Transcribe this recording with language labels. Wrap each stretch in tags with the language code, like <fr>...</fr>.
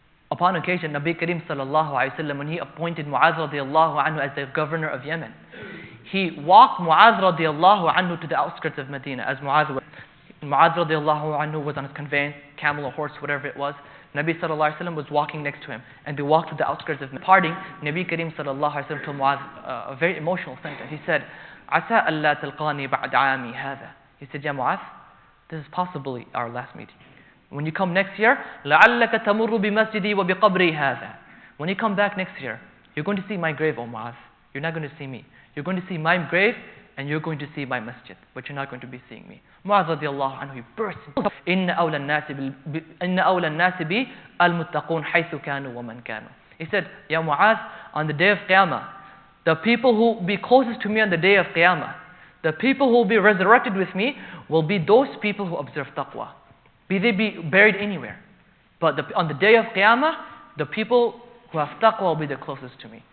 <en>Upon occasion, Nabi Kareem sallallahu alayhi wa sallam, when he appointed Mu'adh radiallahu anhu as the governor of Yemen, he walked Mu'adh radiallahu anhu to the outskirts of Medina. As Mu'adh radiallahu anhu was on his conveyance, camel or horse, whatever it was, Nabi sallallahu alayhi wa sallam was walking next to him, and they walked to the outskirts of Medina. Parting, Nabi Kareem sallallahu alayhi wa sallam told Mu'adh a very emotional sentence. He said,</en> <ar>عَسَىٰ أَلَّا تَلْقَانِي بَعْدَ عَامِي هَذَا.</ar> <en>He said, Ya Mu'adh, this is possibly our last meeting. When you come next year,</en> <ar>لَعَلَّكَ تَمُرُّ بِمَسْجِدِي وَبِقَبْرِي هَذَا.</ar> <en>When you come back next year, you're going to see my grave, O Mu'adh. You're not going to see me. You're going to see my grave, and you're going to see my masjid, but you're not going to be seeing me. Mu'adh radiallahu anhu, he burst into</en> <ar>إِنَّ أَوْلَى النَّاسِ بِي الْمُتَّقُونَ حَيْثُ كَانُوا وَمَنْ كَانُوا.</ar> <en>He said, Ya Mu'adh, on the day of Qiyamah, the people who will be closest to me on the day of Qiyamah, the people who will be resurrected with me will be those people who observe taqwa. Be they be buried anywhere. But on the day of Qiyamah, the people who have taqwa will be the closest to me.</en>